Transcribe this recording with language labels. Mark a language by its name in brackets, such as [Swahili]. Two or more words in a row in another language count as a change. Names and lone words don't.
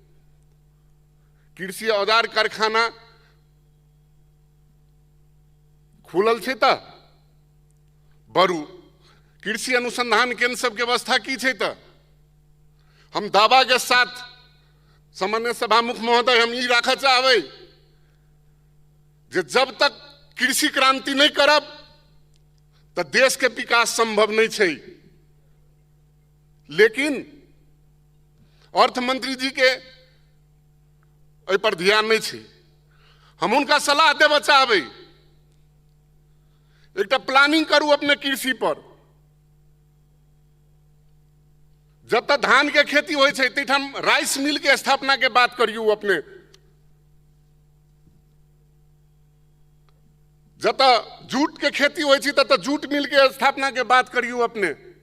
[Maithili] कृषि औजार कारखाना खुलल छे त बरू कृषि अनुसंधान केंद्र सब के व्यवस्था की छे त हम दावा के साथ सामान्य सभामुख महोदय हम ई राख चाहबे जे जब तक कृषि क्रांति नहीं करब तो देश के विकास संभव नहीं छे। लेकिन अर्थमंत्री जी के एहि पर ध्यान नहीं छे। हम उनका सलाह देव चाहबे एक प्लानिंग करू अपने कृषि पर। जब तक धान के खेती हो हम राइस मिल के स्थापना के बात करियो अपने। जब तक जूट के खेती हो तब जूट मिल के स्थापना के बात करियो अपने।